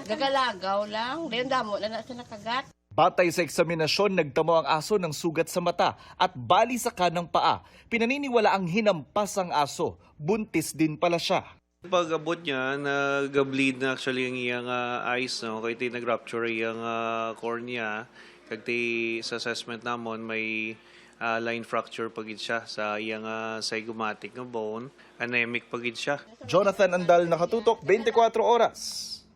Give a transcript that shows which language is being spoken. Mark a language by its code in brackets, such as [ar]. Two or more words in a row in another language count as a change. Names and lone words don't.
[hil] Gagalagaw lang, dahil damo na siya nakagat. [tl] Batay sa eksaminasyon, nagtamo ang aso ng sugat sa mata at bali sa kanang paa. Pinaniniwala ang hinampas ang aso. Buntis din pala siya. [hil] Pag abot niya, nag-bleed na actually ang iyang eyes, no? Kaya tayo nag-rupture iyang cornea. Kaya sa assessment namon, may [en] line fracture [hil] pagid siya sa iyang zygomatic na bone. Anemic pagid siya. [tl] Jonathan Andal, nakatutok, 24 oras.